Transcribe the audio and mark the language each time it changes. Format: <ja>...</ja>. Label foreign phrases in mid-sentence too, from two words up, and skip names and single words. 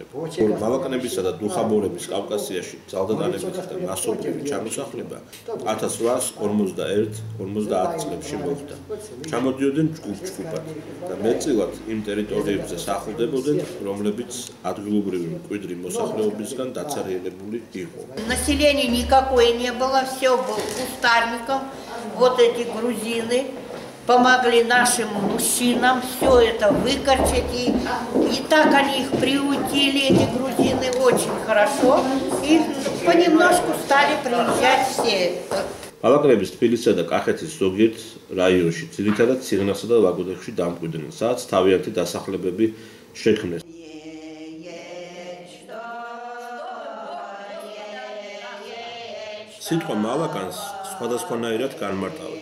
<ka>მალაკნებისა და დუხაბორების კავკასიაში ძალდატანებით და მასობრივი ჩამოსახლება 1851-50 წლებში მოხდა. ჩამოდიოდნენ ჯგუფ-ჯგუფად და მეტწილად იმ ტერიტორიებზე სახლდებოდნენ, რომლებიც ადგილობრივი მკვიდრი მოსახლეობისგან დაცარიელებული იყო.</ka> <ru>Населения никакое не было, все было кустарником. Вот эти грузины помогли нашим мужчинам все это выкорчить. И так они их приютили, эти грузины, очень хорошо. И понемножку стали приезжать все.</ru> <ka>მალაკნების თბილისსა და კახეთის ზოგიერთ რაიონში, ძირითადად სიღნაღსა და ლაგოდეხში დამკვიდრდნენ, სადაც თავიანთი დასახლებები შექმნეს. სიტყვა მალაკანს სხვადასხვანაირად განმარტავენ.</ka>